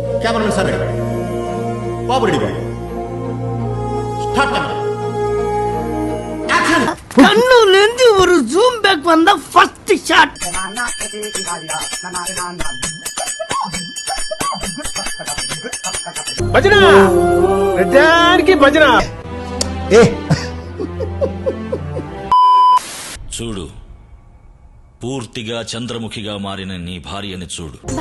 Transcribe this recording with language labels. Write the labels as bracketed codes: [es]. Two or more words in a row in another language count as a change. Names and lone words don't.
[te] కెమెరామెన్ సార్ బాబు రెడీ బాబు [en] start action [ta] கண்ணுலேந்து ஒரு [en] zoom back [ta] வந்த [en] first shot. [te] భజన గడ్డానికి భజన. చూడు, పూర్తిగా చంద్రముఖిగా మారిన నీ భార్యని చూడు.